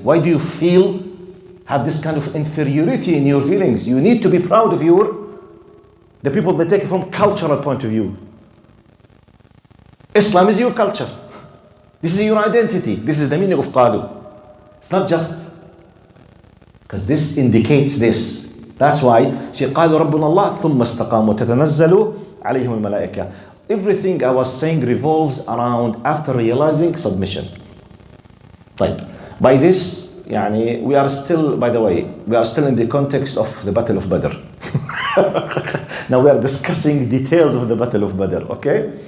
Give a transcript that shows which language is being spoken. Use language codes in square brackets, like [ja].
[en] Why do you have this kind of inferiority in your feelings? You need to be proud of the people that take it from cultural point of view. Islam is your culture. This is your identity. This is the meaning of qalu. It's not just, because this indicates this. That's why she [ar] قالوا ربنا الله ثم استقاموا تتنزل عليهم الملائكة. [en] Everything I was saying revolves around after realizing submission. [ar] طيب. [en] By this, we are still, by the way, we are still in the context of the Battle of Badr. Now we are discussing details of the Battle of Badr, okay?